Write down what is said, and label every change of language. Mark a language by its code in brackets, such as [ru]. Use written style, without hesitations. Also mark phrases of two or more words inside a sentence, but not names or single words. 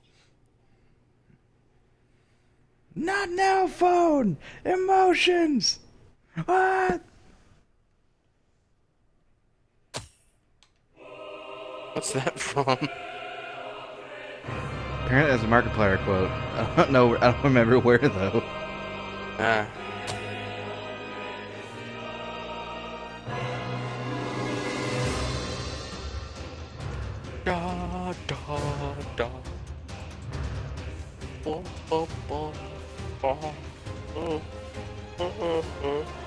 [en] Not now, phone! Emotions! What? What's that from? Apparently that's a Markiplier quote. I don't know. I don't remember where though. Ah. Da da da. Bo, bo, bo, bo, bo, bo, bo.